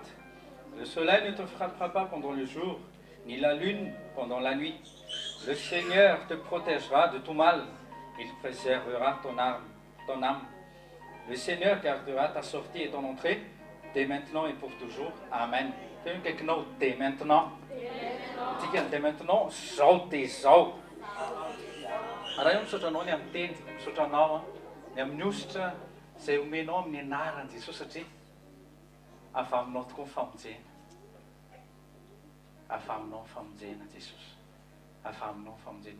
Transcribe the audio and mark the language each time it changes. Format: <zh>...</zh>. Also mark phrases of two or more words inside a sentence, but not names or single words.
<fr>Le soleil ne te frappera pas pendant le jour, ni la lune pendant la nuit. Le Seigneur te protégera de tout mal. Il préservera ton âme. Le Seigneur gardera ta sortie et ton entrée, dès maintenant et pour toujours. Amen. Dès maintenant. Dès maintenant,</fr> <mg>zao dia zao. Raha io misotranao ny amin'ny teny, misotranao ny amin'ny ositra izay omenao amin'ny anaran'i Jesosy satria avaminao tokoa ny famonjena. Avaminao ny famonjena Jesosy. Avaminao ny famonjena.</mg>